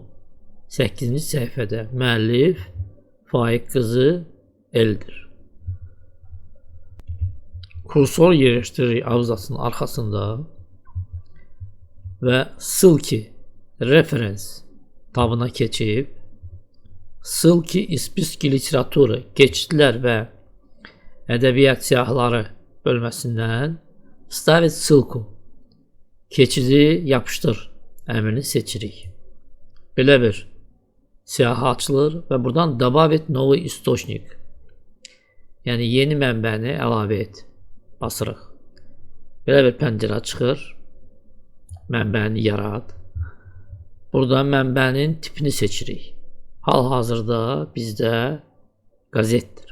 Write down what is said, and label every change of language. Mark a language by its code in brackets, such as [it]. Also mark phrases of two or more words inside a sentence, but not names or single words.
[az] 8-ci səhifədə müəllif Faiq qızı Eldir. Kursor yerləşdiririk abzasının arxasında və ссылки reference tabına keçib [ru] ссылки из списка literatуры [az] keçidlər və ədəbiyyat siyahıları bölməsindən [ru] ставить ссылку [az] keçidi yapışdır əmrini seçirik. Belə bir siyahı açılır və buradan [ru] добавить новый источник, [az] yəni yeni mənbəni əlavə et basırıq. Belə bir pəncərə çıxır. Mənbəni yarat. Burada mənbənin tipini seçirik. Hal-hazırda bizdə qəzetdir.